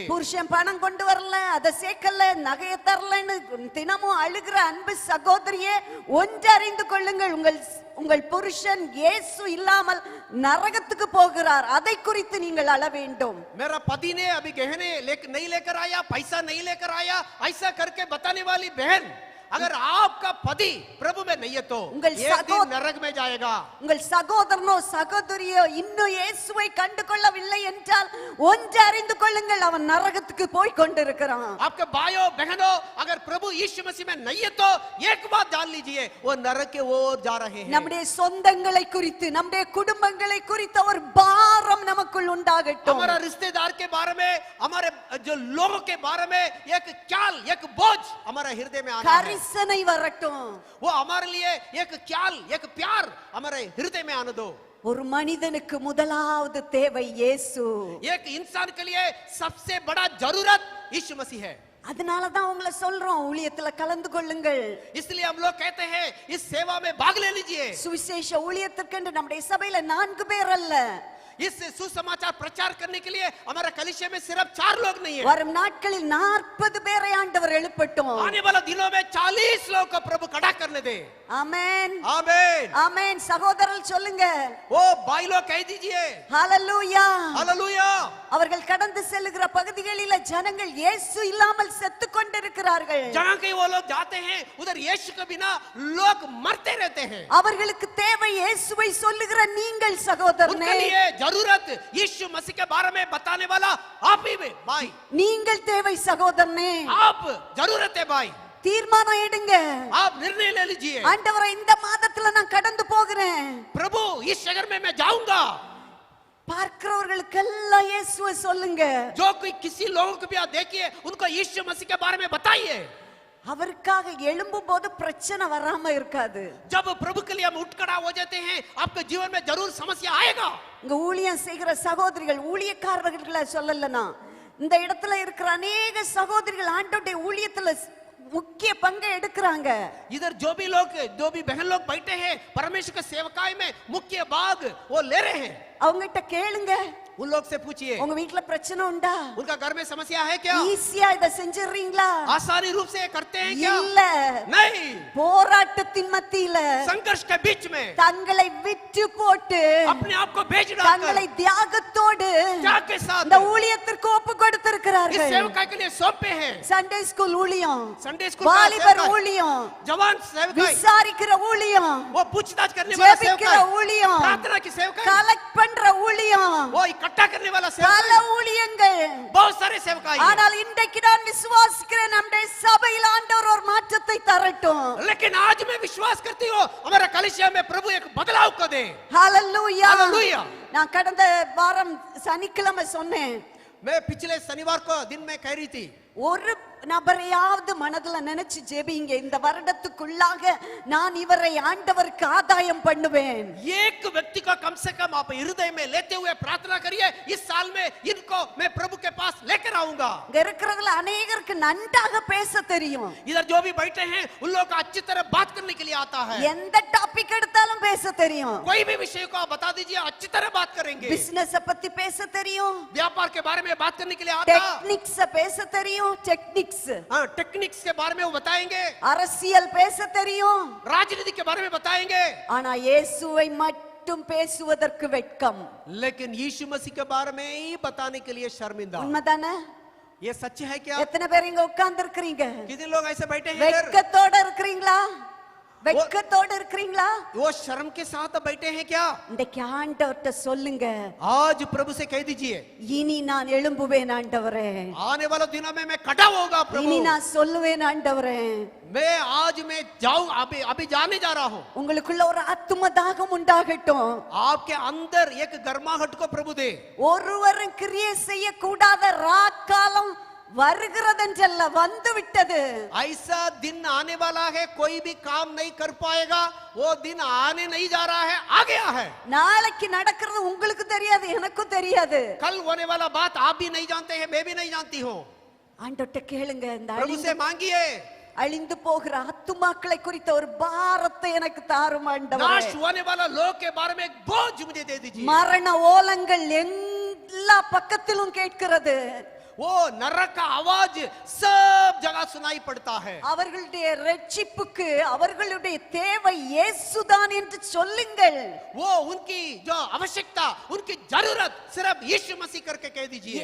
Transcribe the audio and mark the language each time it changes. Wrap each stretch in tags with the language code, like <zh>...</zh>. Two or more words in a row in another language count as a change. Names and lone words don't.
<ta>புருஷன் பணம் கொண்டு வரல, அதை சேர்க்கல, நகையை தரலன்னு தினமும் அழுகிற அன்பு சகோதரியே, ஒன்றறிந்து கொள்ளுங்கள், உங்கள் புருஷன் இயேசு இல்லாமல் நரகத்துக்கு போகிறார். அதை குறித்து நீங்கள் அழ வேண்டும்.</ta> <hi>मेरा पति ने अभी गहने नहीं लेकर आया, पैसा नहीं लेकर आया, ऐसा करके बताने वाली बहन, अगर आपका पति प्रभु में नहीं है तो एक दिन नरक में जाएगा।</hi> <ta>உங்கள் சகோதரனோ சகோதரியோ இன்னும் இயேசுவை கண்டு கொள்ளவில்லை என்றால் ஒன்று அறிந்து கொள்ளுங்கள், அவன் நரகத்துக்கு போய் கொண்டிருக்கிறான்.</ta> <hi>आपके भाइयों बहनों अगर प्रभु यीशु मसीह में नहीं है तो एक बात जान लीजिए, वो नरक के ओर जा रहे हैं।</hi> <ta>நம்முடைய சொந்தங்களை குறித்து, நம்முடைய குடும்பங்களை குறித்து ஒரு பாரம் நமக்குள் உண்டாகட்டும்.</ta> <hi>हमारा रिश्तेदार के बारे में, हमारे जो लोगों के बारे में एक ख्याल, एक बोझ हमारा हृदय में आना है।</hi> <ta>கரிசனை வரட்டும்.</ta> <hi>वो हमारे लिए एक ख्याल, एक प्यार हमारे हृदय में आने दो।</hi> <ta>ஒரு மனிதனுக்கு முதலாவது தேவை இயேசு.</ta> <hi>एक इंसान के लिए सबसे बड़ा जरूरत यीशु मसीह है।</hi> <ta>அதனாலதான் உங்களை சொல்றோம், ஊழியத்துல கலந்து கொள்ளுங்கள்.</ta> <hi>इसलिए हम लोग कहते हैं इस सेवा में भाग ले लीजिए।</hi> <ta>சுவிசேஷ ஊழியத்திற்கென்று நம்முடைய சபையில 4 பேர் அல்ல,</ta> <hi>इस सुसमाचार प्रचार करने के लिए हमारा कलीसिया में सिर्फ 4 लोग नहीं है।</hi> <ta>வரும் நாட்களில் 40 பேரை ஆண்டவர் எழுப்பட்டும்.</ta> <hi>आने वाले दिनों में 40 लोगों को प्रभु खड़ा करने दे।</hi> <ta>ஆமென்,</ta> <hi>आमीन,</hi> <ta>ஆமென். சகோதரர்கள் சொல்லுங்க,</ta> <hi>ओ भाई लोग कह दीजिए</hi> <ta>ஹalleluya.</ta> <hi>हालेलुया।</hi> <ta>அவர்கள் கடந்து செல்லுகிற பகுதிகளில ஜனங்கள் இயேசு இல்லாமல் செத்து கொண்டிருக்கிறார்கள்.</ta> <hi>जहाँ कहीं वो लोग जाते हैं उधर यीशु के बिना लोग मरते रहते हैं।</hi> <ta>அவர்களுக்கு தேவை இயேசுவை சொல்லுகிற நீங்கள்</ta> <hi>उनके</hi> <ta>சகோதரனே.</ta> <hi>लिए जरूरत यीशु मसीह के बारे में बताने वाला आप ही में भाई,</hi> <ta>நீங்கள் தேவை சகோதரனே.</ta> <hi>आप जरूरत है भाई।</hi> <ta>தீர்மானம் எடுங்க.</ta> <hi>आप निर्णय ले लीजिए,</hi> <ta>ஆண்டவரே, இந்த மாதத்துல நான் கடந்து போகிறேன்.</ta> <hi>प्रभु इस शहर में मैं जाऊंगा।</hi> <ta>பார்க்கிறவர்களுக்கெல்லாம் இயேசுவை சொல்லுங்க.</ta> <hi>जो कोई किसी लोगों को भी आप देखिए उनको यीशु मसीह के बारे में बताइए।</hi> <ta>அவருக்காக எழும்பும் போது பிரச்சனை வராம இருக்காது.</ta> <hi>जब प्रभु के लिए हम उठ खड़ा हो जाते हैं आपके जीवन में जरूर समस्या आएगा।</hi> <ta>இங்க ஊழியம் செய்கிற சகோதரிகள், ஊழியக்காரர்களை சொல்லலனா, இந்த இடத்துல இருக்கிற अनेक சகோதரிகள் ஆண்டவருடைய ஊழியத்துல முக்கிய பங்கு எடுக்கறாங்க.</ta> <hi>इधर जो भी बहन लोग बैठे हैं परमेश्वर के सेवकाई में मुख्य भाग वो ले रहे हैं।</hi> <ta>அவங்ககிட்ட கேளுங்க,</ta> <hi>उन लोग से पूछिए</hi> <ta>உங்க வீட்ல பிரச்சனை உண்டா?</ta> <hi>उनका घर में समस्या है क्या?</hi> <ta>ஈஸியா இத செஞ்சிரீங்களா?</ta> <hi>आसानी रूप से करते हैं क्या?</hi> <ta>இல்ல,</ta> <hi>नहीं।</hi> <ta>போராட்டத்தின் மத்தியில</ta> <hi>संघर्ष के बीच में</hi> <ta>தங்களை விட்டு போட்டு</ta> <hi>अपने आप को बेच डालकर</hi> <ta>தங்களை தியாகத்தோடு</ta> <hi>त्याग के साथ</hi> <ta>இந்த ஊழியத்திற்கு ஒப்பு கொடுத்திருக்கிறார்கள். கொடுத்திருக்கிறார்கள்</ta> <hi>सेवकाई के लिए सौंपे हैं</hi> <en>Sunday school</en> <ta>ஊழியம்</ta> <en>Sunday school</en> <hi>का</hi> <ta>வாலிபர்</ta> <hi>सेवकाई,</hi> <ta>ஊழியம்</ta> <hi>जवान सेवकाई</hi> <ta>விசாரிக்கிற ஊழியம்</ta> <hi>वो पूछताछ करने वाला</hi> <ta>ஜெபிக்கிற</ta> <hi>सेवकाई</hi> <ta>ஊழியம்</ta> <hi>प्रार्थना की सेवकाई</hi> <ta>கலெக்ட் பண்ற ஊழியம்</ta> <hi>वो इकट्ठा करने वाला</hi> <ta>பல</ta> <hi>सेवकाई</hi> <ta>ஊழியங்கள்</ta> <hi>बहुत सारे सेवकाई हैं।</hi> <ta>ஆனால் இன்றைக்கு நான் விசுவாசிக்கிறேன் நம்முடைய சபையில் ஆண்டவர் ஒரு மாற்றத்தை தரட்டும்</ta> <hi>लेकिन आज मैं विश्वास करती हूँ हमारा कलिसिया में प्रभु एक बदलाव को दे</hi> <ta>ஹalleluya</ta> <hi>Hallelujah.</hi> <ta>நான் கடந்த வாரம் சனிக்கிழமை சொன்னேன்</ta> <hi>मैं पिछले शनिवार को दिन में कह रही थी</hi> <ta>ஒரு நபரையாவது மனதுல நினைச்சு ஜெபிங்க இந்த வருடத்துக்குள்ளாக நான் இவரை ஆண்டவருக்கு ஆதாயம் பண்ணுவேன்</ta> <hi>एक व्यक्ति को कम से कम आप हृदय में लेते हुए प्रार्थना करिए इस साल में इनको मैं प्रभु के पास लेकर आऊंगा</hi> <ta>இங்க இருக்கிறதுல अनेகருக்கு நன்றாக பேச தெரியும்</ta> <hi>इधर जो भी बैठे हैं उन लोगों को अच्छी तरह बात करने के लिए आता है</hi> <ta>எந்த டாபிக் எடுத்தாலும் பேச தெரியும்</ta> <hi>कोई भी विषय को आप बता दीजिए अच्छी तरह बात करेंगे</hi> <ta>பிசினஸ் பத்தி பேச தெரியும்</ta> <hi>व्यापार के बारे में बात करने के लिए आता</hi> <ta>டெக்னிக்ஸ் பேச தெரியும் டெக்னிக்ஸ்</ta> <hi>हाँ टेक्निक्स के बारे में वो बताएंगे</hi> <ta>அரசியல் பேச தெரியும்</ta> <hi>राजनीति के बारे में बताएंगे</hi> <ta>ஆனா இயேசுவை மட்டும் பேசுவதற்கு வெட்கம்</ta> <hi>लेकिन यीशु मसीह के बारे में ही बताने के लिए शर्मिंदा</hi> <ta>உண்மைதானே</ta> <hi>ये सच है क्या</hi> <ta>எத்தனை பேர் இங்க உட்கார்ந்து இருக்கீங்க</ta> <hi>कितने लोग ऐसे बैठे हैं इधर</hi> <ta>வெட்கத்தோட இருக்கீங்களா வெட்கத்தோட இருக்கீங்களா</ta> <hi>वो शर्म के साथ बैठे हैं क्या</hi> <ta>இன்றைக்கு ஆண்டவர்ட்ட சொல்லுங்க</ta> <hi>आज प्रभु से कह दीजिए</hi> <ta>இனி நான் எழும்புவேன் ஆண்டவரே</ta> <hi>आने वाले दिनों में मैं खड़ा होगा प्रभु</hi> <ta>இனி நான் சொல்லுவேன் ஆண்டவரே</ta> <hi>मैं आज मैं जाऊं अभी अभी जाने जा रहा हूं</hi> <ta>உங்களுக்குள்ள ஒரு ஆத்தும தாகம் உண்டாகட்டும்</ta> <hi>आपके अंदर एक गर्माहट को प्रभु दे</hi> <ta>ஒருவரும் கிரியை செய்ய கூடாத ராக்காலம் வருகிறதென்றல்ல வந்து விட்டது</ta> <hi>ऐसा दिन आने वाला है कोई भी काम नहीं कर पाएगा वो दिन आने नहीं जा रहा है आ गया है</hi> <ta>நாளைக்கு நடக்கிறது உங்களுக்கு தெரியாது எனக்கும் தெரியாது</ta> <hi>कल होने वाला बात आप भी नहीं जानते हैं मैं भी नहीं जानती हूँ</hi> <ta>ஆண்டவர்ட்ட கேளுங்க இந்த</ta> <hi>प्रभु से मांगिए</hi> <ta>அழிந்து போகிற ஆத்துமாக்களை குறித்த ஒரு பாரத்தை எனக்கு தாரும் ஆண்டவரே</ta> <hi>नाश होने वाला लोग के बारे में एक बोझ मुझे दे दीजिए</hi> <ta>மரண ஓலங்கள் எல்லா பக்கத்திலும் கேட்கிறது</ta> <hi>वो नरक का आवाज सब जगह सुनाई पड़ता है</hi> <ta>அவர்களுடைய ரட்சிப்புக்கு அவர்களுடைய தேவை இயேசுதான் என்று சொல்லுங்கள்</ta> <hi>वो उनकी जो आवश्यकता उनकी जरूरत सिर्फ यीशु मसीह करके कह दीजिए</hi>